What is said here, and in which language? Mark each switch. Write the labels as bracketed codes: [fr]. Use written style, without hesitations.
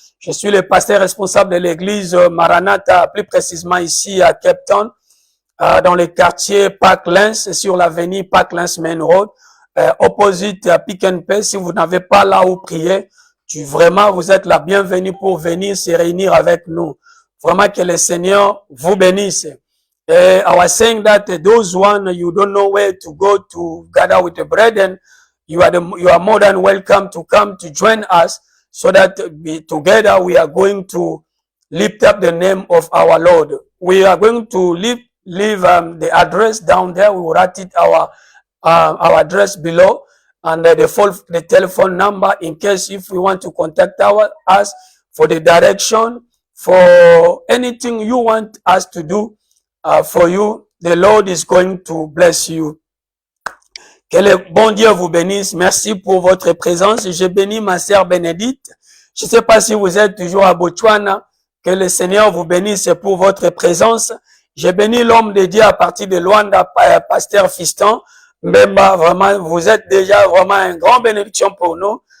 [fr] Je suis le pasteur responsable de l'église Maranatha, plus précisément ici à Cape Town, dans le quartier Parklands, sur l'avenue Parklands Main Road, opposite à Pick and Pay. Si vous n'avez pas là où prier, vraiment vous êtes la bienvenue pour venir se réunir avec nous. Vraiment que le Seigneur vous bénisse. [en] I was saying that those one you don't know where to go to gather with the brethren, you are more than welcome to come to join us, so that together we are going to lift up the name of our Lord. We are going to leave the address down there. We will write it our address below, and the telephone number in case if we want to contact us for the direction, for anything you want us to do. For you, the Lord is going to bless you. [fr] Que le bon Dieu vous bénisse. Merci pour votre présence. Je bénis ma sœur Bénédicte. Je ne sais pas si vous êtes toujours à Botswana. Que le Seigneur vous bénisse pour votre présence. Je bénis l'homme de Dieu à partir de Luanda, pasteur Fiston. Mbemba, vraiment, vous êtes déjà vraiment une grande bénédiction pour nous.